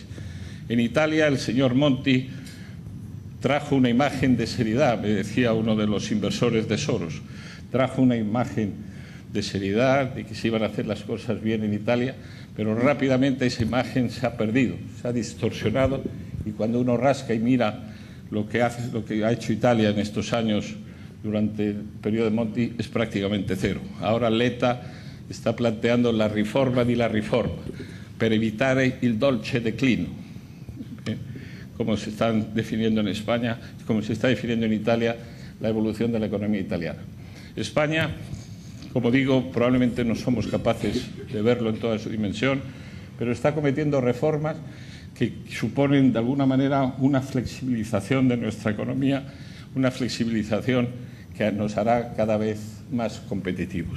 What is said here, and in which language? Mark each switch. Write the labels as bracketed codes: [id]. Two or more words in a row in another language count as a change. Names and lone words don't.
[es] En Italia, el señor Monti trajo una imagen de seriedad, me decía uno de los inversores de Soros, trajo una imagen de seriedad, de que se iban a hacer las cosas bien en Italia, pero rápidamente esa imagen se ha perdido, se ha distorsionado, y cuando uno rasca y mira lo que ha hecho Italia en estos años durante el periodo de Monti es prácticamente cero. Ahora Letta está planteando la [it] riforma di la riforma per evitare il dolce declino, [es] como se están definiendo en España, como se está definiendo en Italia la evolución de la economía italiana. España, como digo, probablemente no somos capaces de verlo en toda su dimensión, pero está cometiendo reformas que suponen de alguna manera una flexibilización de nuestra economía, una flexibilización que nos hará cada vez más competitivos.